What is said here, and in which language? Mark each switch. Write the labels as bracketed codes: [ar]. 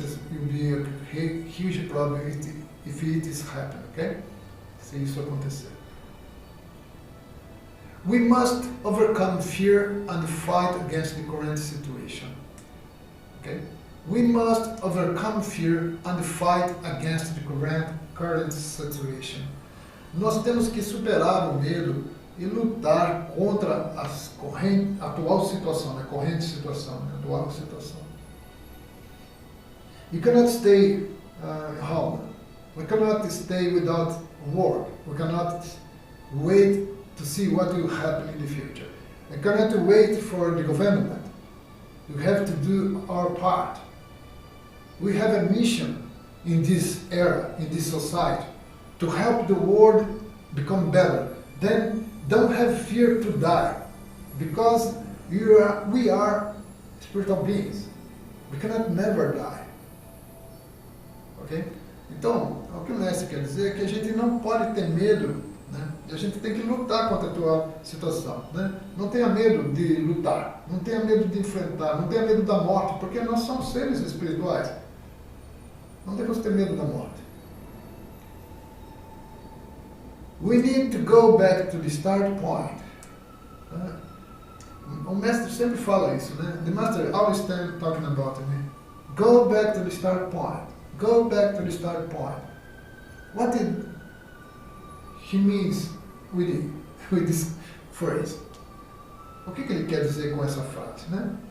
[en] Will be a huge problem if it is happen, okay? [pt] Se isso acontecer. [en] We must overcome fear and fight against the current situation. Okay? We must overcome fear and fight against the current situation. [pt] Nós temos que superar o medo e lutar contra a atual situação, a corrente situação, a atual situação. [en] You cannot stay home. We cannot stay without work. We cannot wait to see what will happen in the future. We cannot wait for the government. We have to do our part. We have a mission in this era, in this society, to help the world become better. Then don't have fear to die, because we are spiritual beings. We cannot never die. Okay? [pt] Então, o que o mestre quer dizer é que a gente não pode ter medo, né? A gente tem que lutar contra a atual situação. Né? Não tenha medo de lutar, não tenha medo de enfrentar, não tenha medo da morte, porque nós somos seres espirituais. Não devemos ter medo da morte. [en] We need to go back to the start point. [pt] O mestre sempre fala isso, né? [en] The master always talking about it. Né? Go back to the start point. Go back to the start point. What did he means with this phrase? [pt] O que ele quer dizer com essa frase, né?